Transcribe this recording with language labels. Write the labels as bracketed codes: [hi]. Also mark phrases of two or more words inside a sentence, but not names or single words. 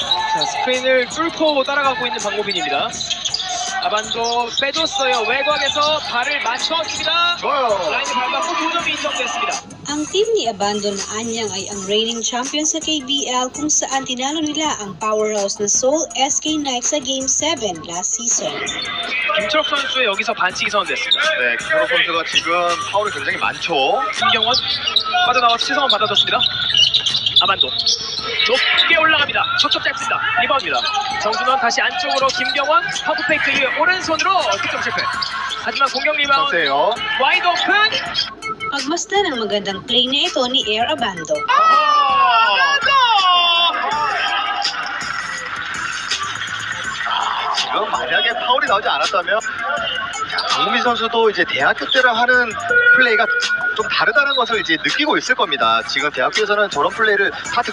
[ko] 자, 스크린을 뚫고 따라가고 있는 박모빈입니다. 아반도 빼줬어요. 외곽에서 발을 맞췄습니다. 좋아요. 라인을 밟았고 2점이 인정됐습니다. [tl] Ang team ni Abando na anyang ay ang [en] reigning champion [tl] sa KBL kung saan tinalo nila ang powerhouse na Seoul SK Knights sa Game 7 [en] last season. [ko] 김철욱 선수의 여기서 반칙이 선언됐습니다. 네, 김철욱 선수가 지금 파울이 굉장히 많죠. 김경원 빠져나와서 최성원 받아줬습니다. 아반도 높게 올라갑니다. 척척 짧습니다. 리바운드입니다. 정준원 다시 안쪽으로 김경원 펌프 페이크 이후에 오른손으로 득점 실패. 하지만 공격 리바운드 세요. [en] wide open. [tl] Pagmasdan ang magandang play na ito ni Air Abando. [ko] 지금 만약에 파울이 나오지 않았다면 박무민 선수도 이제 대학교 때랑 하는 플레이가 좀 다르다는 것을 이제 느끼고 있을 겁니다. 지금 대학교에서는 저런 플레이를 하트